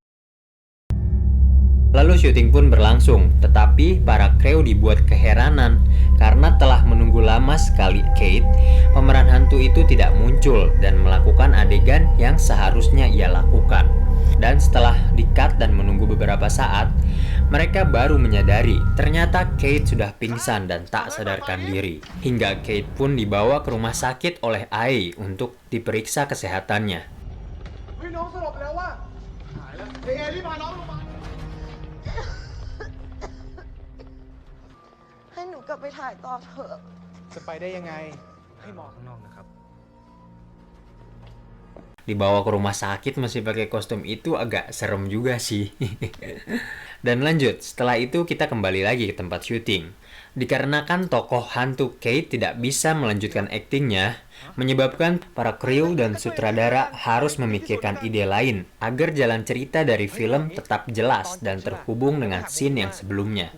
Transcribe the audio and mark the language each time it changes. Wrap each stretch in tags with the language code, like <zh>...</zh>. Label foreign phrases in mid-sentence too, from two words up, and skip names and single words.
<id>Lalu syuting pun berlangsung, tetapi para kru dibuat keheranan karena telah menunggu lama sekali Kate, pemeran hantu itu tidak muncul dan melakukan adegan yang seharusnya ia lakukan. Dan setelah di-cut dan menunggu beberapa saat, mereka baru menyadari ternyata Kate sudah pingsan dan tak sadarkan diri. Hingga Kate pun dibawa ke rumah sakit oleh Ae untuk diperiksa kesehatannya.</id> <th>เฮ้ยน้องสลบแล้วว่ะหายแล้วเอรีบพาน้องลงมา ให้หนูกลับไปถ่ายต่อเถอะ จะไปได้ยังไงให้หมอข้างนอกนะครับ</th> <id>Dibawa ke rumah sakit masih pakai kostum itu agak serem juga sih. Dan lanjut, setelah itu kita kembali lagi ke tempat syuting. Dikarenakan tokoh hantu Kate tidak bisa melanjutkan aktingnya, menyebabkan para kru dan sutradara harus memikirkan ide lain agar jalan cerita dari film tetap jelas dan terhubung dengan scene yang sebelumnya.</id>